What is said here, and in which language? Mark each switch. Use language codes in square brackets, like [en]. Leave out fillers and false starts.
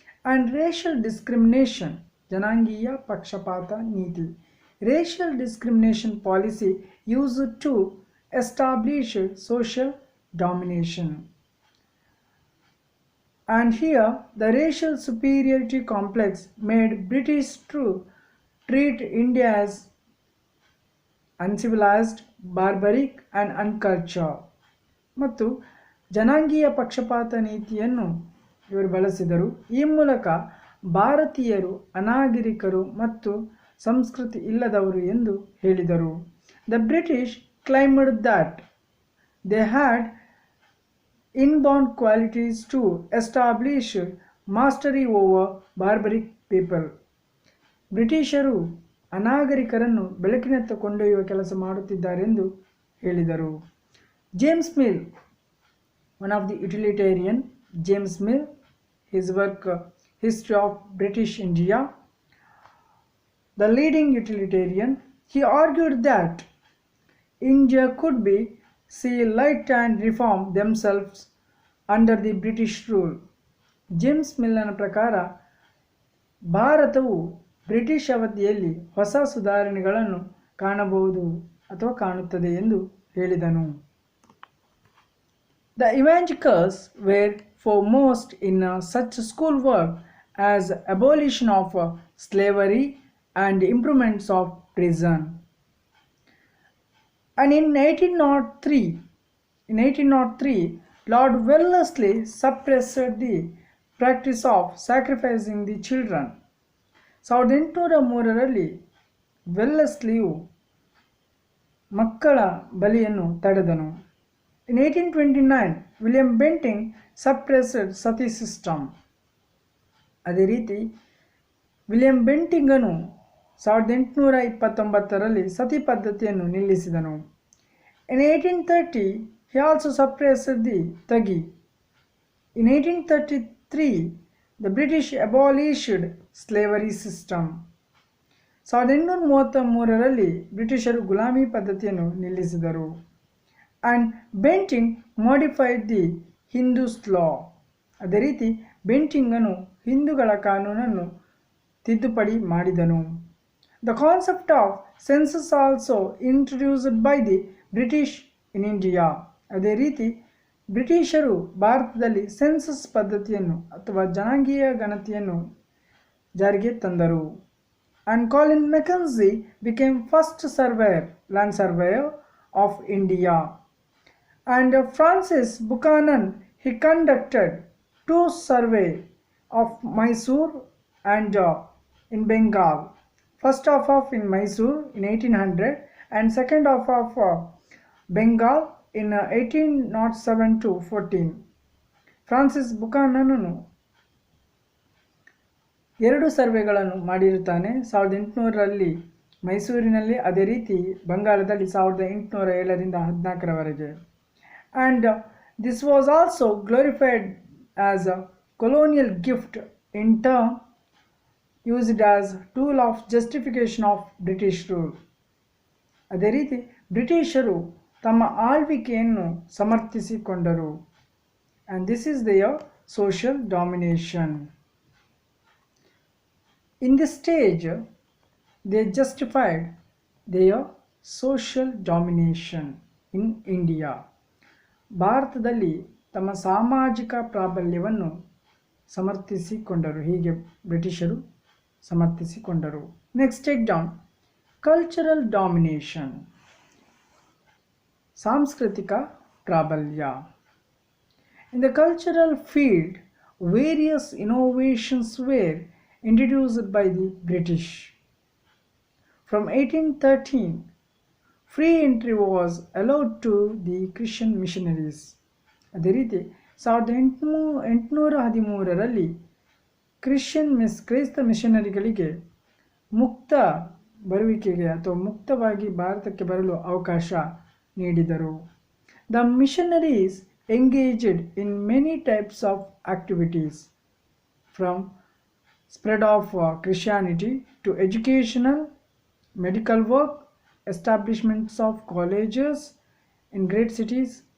[en] and racial discrimination, [kn] ಜನಾಂಗೀಯ ಪಕ್ಷಪಾತ ನೀತಿ. [en] Racial discrimination policy used to establish social domination. And here the racial superiority complex made British treat India as uncivilized, barbaric and uncultured. [kn] ಮತ್ತು ಜನಾಂಗೀಯ ಪಕ್ಷಪಾತ ನೀತಿಯನ್ನು ಇವರು ಬಳಸಿದರು. ಈ ಮೂಲಕ ಭಾರತೀಯರು ಅನಾಗರಿಕರು ಮತ್ತು ಸಂಸ್ಕೃತಿ ಇಲ್ಲದವರು ಎಂದು ಹೇಳಿದರು. [en] The British claimed that they had inborn qualities to establish mastery over barbaric people. [kn] ಬ್ರಿಟಿಷರು ಅನಾಗರಿಕರನ್ನು ಬೆಳಕಿನತ್ತ ಕೊಂಡೊಯ್ಯುವ ಕೆಲಸ ಮಾಡುತ್ತಿದ್ದಾರೆಂದು ಹೇಳಿದರು. [en] James mill, one of the utilitarian, James Mill, his work History of British India, the leading utilitarian, he argued that India could be see light and reform themselves under the British rule. [kn] James ಮಿಲ್ಲನ ಪ್ರಕಾರ ಭಾರತವು British ಅವಧಿಯಲ್ಲಿ ಹೊಸ ಸುಧಾರಣೆಗಳನ್ನು ಕಾಣಬಹುದು ಅಥವಾ ಕಾಣುತ್ತದೆ ಎಂದು ಹೇಳಿದನು. [en] The evangelicals were foremost in such schoolwork as abolition of slavery and improvements of prison. And in 1803, Lord Wellesley suppressed the practice of sacrificing the children. [kn] 1803ರಲ್ಲಿ ವೆಲ್ಲೆಸ್ಲಿಯು ಮಕ್ಕಳ ಬಲಿಯನ್ನು ತಡೆದನು. [en] In 1829, William Bentinck suppressed sati system. [kn] ಅದೇ ರೀತಿ William ಬೆಂಟಿಂಗನು 1829ರಲ್ಲಿ ಸತಿ ಪದ್ಧತಿಯನ್ನು ನಿಲ್ಲಿಸಿದನು. [en] In 1830, he also suppressed the Thagi. In 1833, the British abolished slavery system. [kn] 1833ರಲ್ಲಿ ಬ್ರಿಟಿಷರು ಗುಲಾಮಿ ಪದ್ಧತಿಯನ್ನು ನಿಲ್ಲಿಸಿದರು. [en] And Bentinck modified the Hindus law. [kn] ಅದೇ ರೀತಿ ಬೆಂಟಿಂಗನು ಹಿಂದೂಗಳ ಕಾನೂನನ್ನು ತಿದ್ದುಪಡಿ ಮಾಡಿದನು. [en] The concept of census also introduced by the British in India. [kn] ಅದೇ ರೀತಿ ಬ್ರಿಟಿಷರು ಭಾರತದಲ್ಲಿ ಸೆನ್ಸಸ್ ಪದ್ಧತಿಯನ್ನು ಅಥವಾ ಜನಾಂಗೀಯ ಗಣತಿಯನ್ನು ಜಾರಿಗೆ ತಂದರು. [en] And Colin Mackenzie became first land surveyor of India. And Francis Buchanan, he conducted 2 surveys of Mysore and in Bengal. First half of in Mysore in 1800 and second half of Bengal in 1807 to 14. [kn] Francis ಬುಕಾನನನು 2 ಸರ್ವೆಗಳನ್ನು ಮಾಡಿರುತ್ತಾನೆ. 1800ರಲ್ಲಿ ಮೈಸೂರಿನಲ್ಲಿ, ಅದೇ ರೀತಿ ಬಂಗಾಳದಲ್ಲಿ 1807ರಿಂದ 14ರವರೆಗೆ. [en] And this was also glorified as a colonial gift in term used as tool of justification of British rule. [kn] ಅದೇ ರೀತಿ ಬ್ರಿಟಿಷರು ತಮ್ಮ ಆಳ್ವಿಕೆಯನ್ನು ಸಮರ್ಥಿಸಿಕೊಂಡರು. [en] And this is their social domination. In this stage, they justified their social domination in India. [kn] ಭಾರತದಲ್ಲಿ ತಮ್ಮ ಸಾಮಾಜಿಕ ಪ್ರಾಬಲ್ಯವನ್ನು ಸಮರ್ಥಿಸಿಕೊಂಡರು. ಹೀಗೆ ಬ್ರಿಟಿಷರು ಸಮರ್ಥಿಸಿಕೊಂಡರು. [en] next take down cultural domination, [kn] ಸಾಂಸ್ಕೃತಿಕ ಪ್ರಾಬಲ್ಯ. [en] In the cultural field, various innovations were introduced by the British. From 1813, free entry was allowed to the Christian missionaries. [kn] ಅದೇ ರೀತಿ 1813ರಲ್ಲಿ ಕ್ರೈಸ್ತ ಮಿಷನರಿಗಳಿಗೆ ಮುಕ್ತ ಬರುವಿಕೆಗೆ ಅಥವಾ ಮುಕ್ತವಾಗಿ ಭಾರತಕ್ಕೆ ಬರಲು ಅವಕಾಶ ನೀಡಿದರು. [en] The missionaries engaged in many types of activities, from spread of Christianity to educational, medical work, establishments of colleges in great cities.